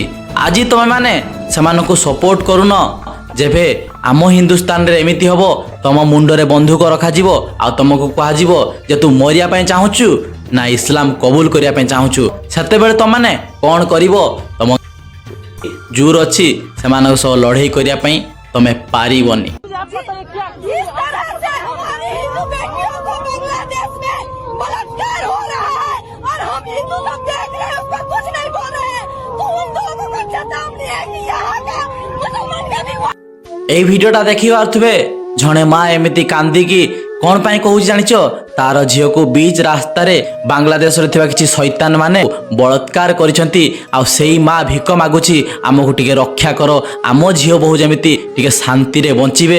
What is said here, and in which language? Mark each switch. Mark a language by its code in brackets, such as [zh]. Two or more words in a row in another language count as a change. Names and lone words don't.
[or] ଆଜି ତମେମାନେ ସେମାନଙ୍କୁ ସପୋର୍ଟ କରୁନ, ଯେବେ ଆମ ହିନ୍ଦୁସ୍ତାନରେ ଏମିତି ହେବ ତମ ମୁଣ୍ଡରେ ବନ୍ଧୁକ ରଖାଯିବ ଆଉ ତମକୁ କୁହାଯିବ ଯେ ତୁ ମରିବା ପାଇଁ ଚାହୁଁଛୁ ନା ଇସଲାମ କବୁଲ କରିବା ପାଇଁ ଚାହୁଁଛୁ, ସେତେବେଳେ ତମମାନେ କ'ଣ କରିବ? ତମ ଜୋର ଅଛି ସେମାନଙ୍କ ସହ ଲଢ଼େଇ କରିବା ପାଇଁ, ତମେ ପାରିବନି। [hi] जिस तरह से हमारी हिंदू बेटियों को बांग्लादेश में बलात्कार हो रहा है और हम हिंदू लोग देख रहे हैं, उस पर कुछ नहीं बोल रहे हैं, तो उन लोगों को चेतावनी है कि यहाँ का मुसलमान का भी [or] ଏଇ ଭିଡିଓଟା ଦେଖି পাରୁଥିବେ ଜଣେ ମା ଏମିତି କାନ୍ଦିକି କ'ଣ ପାଇଁ କହୁଛି ଜାଣିଛ? ତାର ଝିଅକୁ ବିଚ୍ ରାସ୍ତାରେ ବାଂଲାଦେଶରେ ଥିବା କିଛି ଶୈତାନ ମାନେ ବଳାତ୍କାର କରିଛନ୍ତି ଆଉ ସେଇ ମା ଭିକ ମାଗୁଛି ଆମକୁ ଟିକେ ରକ୍ଷା କର, ଆମ ଝିଅ ବୋହୂ ଯେମିତି ଟିକେ ଶାନ୍ତିରେ ବଞ୍ଚିବେ।